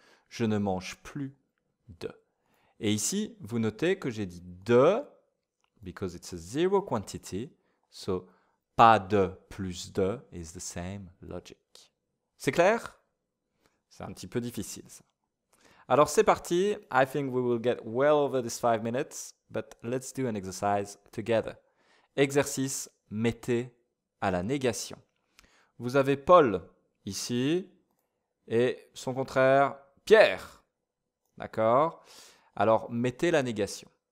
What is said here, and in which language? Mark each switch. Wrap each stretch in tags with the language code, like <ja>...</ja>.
<fr>Je ne mange plus de. Et ici, vous notez que j'ai dit de,</fr> <en>because it's a zero quantity, so pas de plus de is the same logic.</en> <fr>C'est clair? C'est un petit peu difficile ça. Alors c'est parti.</fr> <en>I think we will get well over this 5 minutes, but let's do an exercise together.</en> <fr>Exercice, mettez à la négation. Vous avez Paul ici et son contraire, Pierre. D'accord? Alors, mettez la négation.</fr>